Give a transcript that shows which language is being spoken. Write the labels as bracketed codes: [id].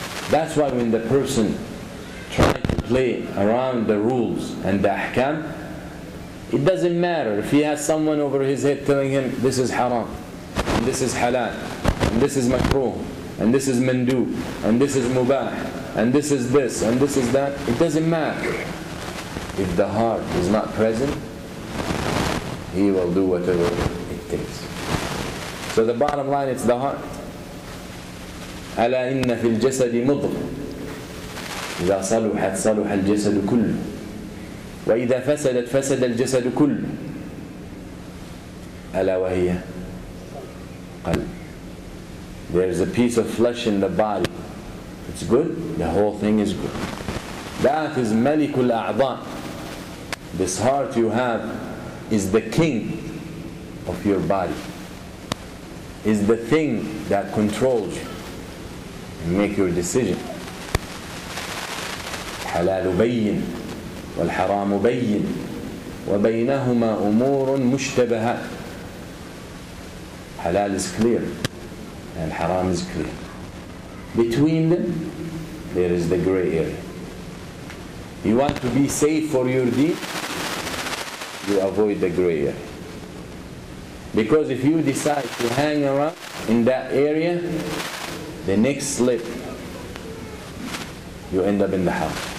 [en] That's why when the person tries to play around the rules and the ahkam, it doesn't matter if he has someone over his head telling him this is haram, and this is halal, and this is makruh, and this is mandub, and this is mubah, and this is this, and this is that. It doesn't matter. If the heart is not present, he will do whatever it takes. So the bottom line, it's the heart. [ar] ألا إن في الجسد مضغة إذا صلحت صلح الجسد كله. وإذا فسدت فسد الجسد كله ألا وهي قلب. [en] There's a piece of flesh in the body. It's good, the whole thing is good. That is Malikul A'dha. This heart you have is the king of your body, is the thing that controls you and make your decision. [ar] الحلال بين والحرام بين وبينهما أمور مشتبهات. [en] Halal is clear and haram is clear. Between them there is the gray area. You want to be safe for your deed, you avoid the gray area. Because if you decide to hang around in that area, the next slip you end up in the haram.